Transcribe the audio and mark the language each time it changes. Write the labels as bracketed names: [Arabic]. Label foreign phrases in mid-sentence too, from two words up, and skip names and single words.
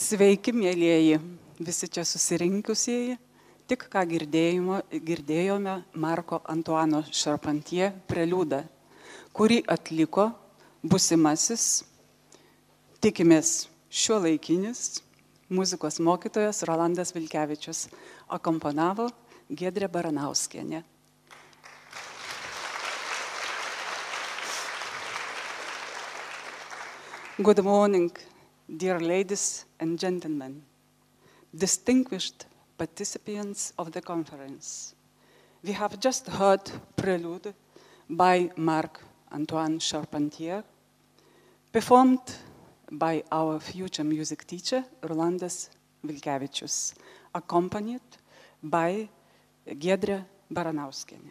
[Lithuanian] Sveiki, mėlieji, visi čia susirinkusieji. Tik ką girdėjome Marko Antuano Charpentier preliudą, kurį atliko būsimasis, tikimės šiuolaikinis muzikos mokytojas Rolandas Vilkevičius, akompanavo Giedrė Baranauskienė. [English] Good morning, dear ladies and gentlemen, distinguished participants of the conference. We have just heard Prelude by Marc Antoine Charpentier, performed by our future music teacher, Rolandas Vilkevičius, accompanied by Giedrė Baranauskienė.